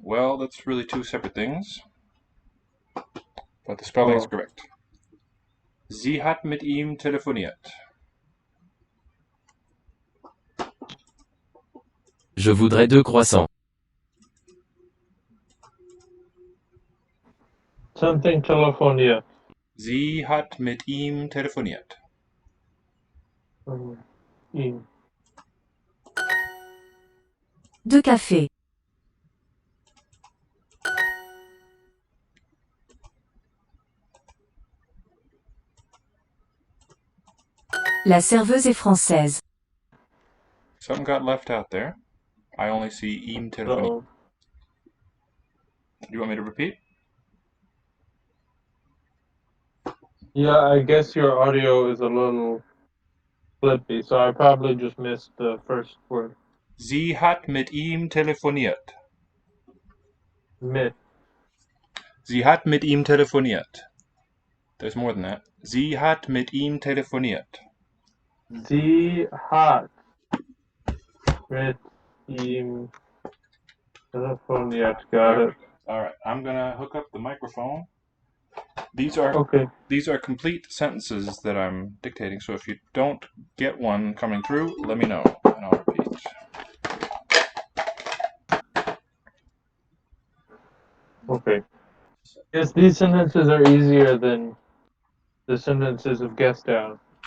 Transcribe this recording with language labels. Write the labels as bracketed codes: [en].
[en] Well, that's really two separate things. But the spelling is correct. [de] Sie hat mit ihm telefoniert. [fr] Je voudrais 2 croissants. [en] Something telefoniert. [de] Sie hat mit ihm telefoniert. Ihm. [fr] 2 cafés. La serveuse est française. [en] Something got left out there. I only see [de] ihm telefoniert. [en] Uh-oh. Do you want me to repeat? Yeah, I guess your audio is a little flippy, so I probably just missed the first word. [de] Sie hat mit ihm telefoniert. Mit. Sie hat mit ihm telefoniert. [en] There's more than that. [de] Sie hat mit ihm telefoniert. Sie hat mit ihm telefoniert. [en] Got it. All right, I'm gonna hook up the microphone. These are Okay. these are complete sentences that I'm dictating. So if you don't get one coming through, let me know and I'll repeat. Okay. Yes, these sentences are easier than the sentences of guess down.